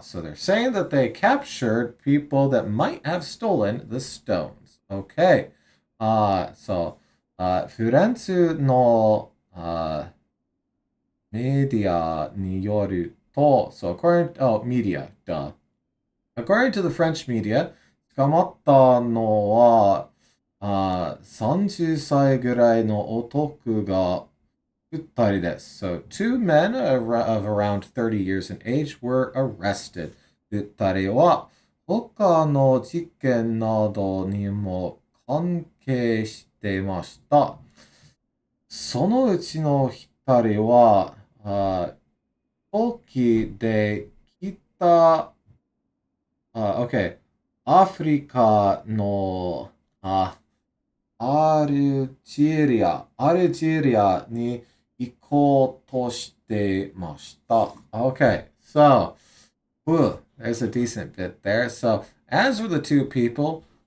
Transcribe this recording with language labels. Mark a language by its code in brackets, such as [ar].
[en] So they're saying that they captured people that might have stolen the stones. Okay. So, [ja] フランスのメディアによると, [en] so media, duh. According to the French media, [ja] 捕まったのは30歳ぐらいの男が2人です. [en] So 2 men of around 30 years in age were arrested. [ja] 2人は他の事件などにも関係していました。そのうちの1人は飛行機で来たokay. アフリカのアルジェリアに行こうとしてました. [en] Okay, so, there's a decent bit there. So, as for the 2 people,